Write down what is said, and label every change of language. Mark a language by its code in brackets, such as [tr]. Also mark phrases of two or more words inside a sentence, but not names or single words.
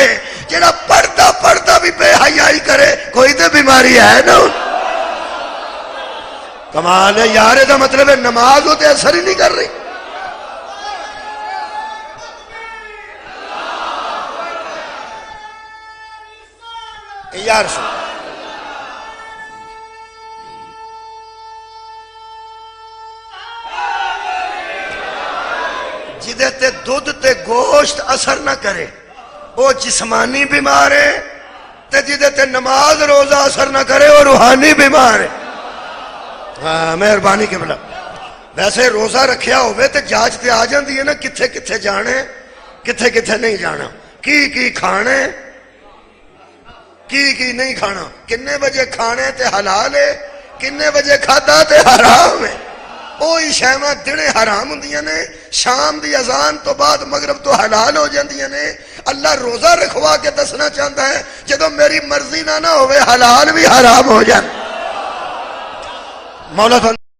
[pa] جڑا پڑھتا بھی بے حیائی کرے کوئی تے بیماری ہے نا. کمال ہے یار, دا مطلب ہے نماز ہو تے اثر ہی نہیں کر رہی. یار سن جدے تے دودھ تے گوشت اثر نہ کرے وہ جسمانی بیمار ہے, تے جدے تے نماز روزہ اثر نہ کرے وہ روحانی بیمار ہے. ہاں مہربانی کے بلا. ویسے روزہ رکھیا ہوئے تے جانچ تے آ جاندی ہے نا کتھے کتھے جانے کتھے کتھے نہیں جانا, کی کھانے کی نہیں کھانا, کنے بجے کھانے تے حلال ہے, کنے بجے کھادا تے حرام ہے. وہی شیواں دنے حرام ہوندیاں نے, شام دی اذان تو بعد مغرب تو حلال ہو جاندیاں نے. اللہ روزہ رکھوا کے دسنا چاہتا ہے جدو میری مرضی نہ ہوئے حلال بھی حرام ہو جائے. مولا